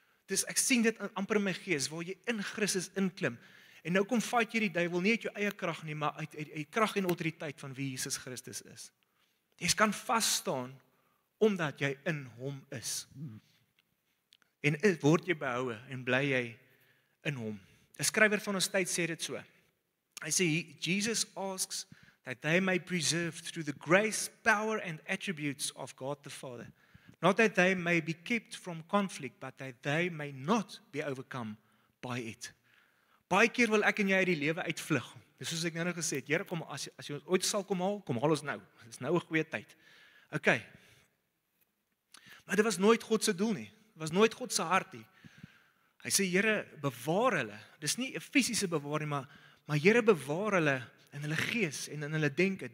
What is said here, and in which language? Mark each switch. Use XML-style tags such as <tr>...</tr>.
<af>Dus ek sien dit amper in my gees, waar jy in Christus inklim, en nou kom fight jy die duiwel, nie uit jou eie krag nie, maar uit krag en autoriteit van wie Jesus Christus is. Jy kan vas staan, omdat jy in hom is. En word jy behoue, en bly jy in hom. 'n Skrywer van ons tyd sê dit so. Hy sê,</af> <en>Jesus asks that they may preserve through the grace, power and attributes of God the Father. Not that they may be kept from conflict, but that they may not be overcome by it.</en> <af>Baie keer wil ek en jy uit die lewe uitvlug. Dis soos ek nou gesê het, Here, kom, as jy ons ooit sal kom haal ons nou. Dis nou 'n goeie tyd. Okay. Maar dit was nooit God se doel nie. Dit was nooit God se hart nie. Hy sê, Here, bewaar hulle. Dis nie 'n fisiese bewaring, maar Here, bewaar hulle in hulle gees en in hulle denke.</af>